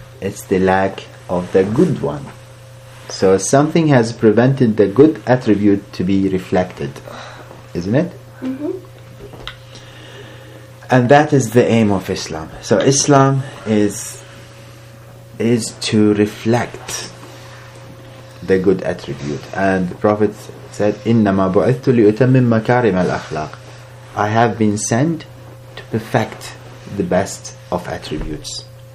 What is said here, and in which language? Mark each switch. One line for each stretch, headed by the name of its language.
English: It's the lack of the good one. So something has prevented the good attribute to be reflected, isn't it? Mm-hmm. And that is the aim of Islam. So Islam is is to reflect the good attribute. And the Prophet said,
Arabic: إِنَّمَا بُعِثْتُ لِأُتَمِّمَ مَكَارِمَ الْأَخْلَاقِ.
English: I have been sent to perfect the best of attributes.